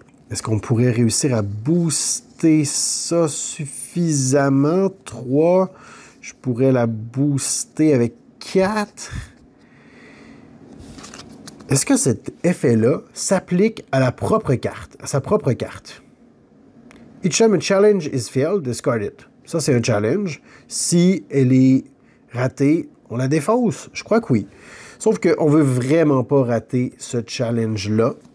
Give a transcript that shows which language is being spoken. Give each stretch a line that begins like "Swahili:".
French: Est-ce qu'on pourrait réussir à booster ça suffisamment? 3. Je pourrais la booster avec 4. Est-ce que cet effet-là s'applique à la propre carte, à sa propre carte?
English: Each time a challenge is failed, discard it.
French: Ça, c'est un challenge. Si elle est ratée, on la défausse. Je crois que oui. Sauf qu'on ne veut vraiment pas rater ce challenge-là.